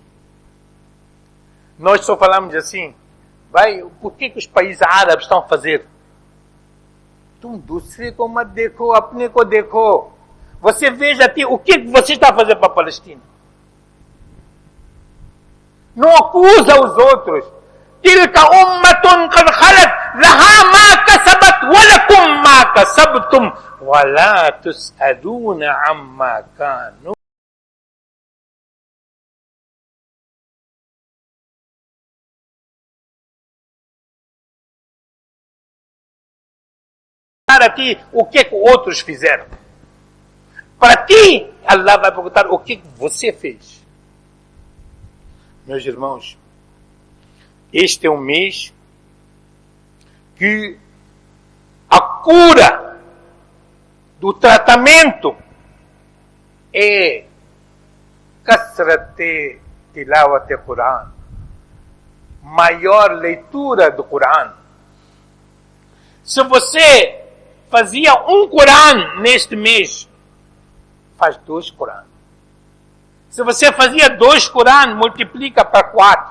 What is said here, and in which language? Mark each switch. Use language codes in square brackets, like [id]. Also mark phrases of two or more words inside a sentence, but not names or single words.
[pt] Nós só falamos assim, por que os países árabes estão a fazer? Você veja aqui o que você está a fazer para a Palestina. Não acusa os outros. [ar] تلك أمة قد خلت لها ما كسبت ولكم ما كسبتم ولا تسألون عما كانوا. [pt] Para ti o que outros fizeram. Para ti, Allah vai perguntar o que você fez. Meus irmãos, este é um mês que a cura do tratamento é [ur] کثرتِ تلاوت قرآن, [pt] maior leitura do Quran. Se você fazia um Quran neste mês, faz 2 Quran. Se você fazia 2 Quran, multiplica para 4.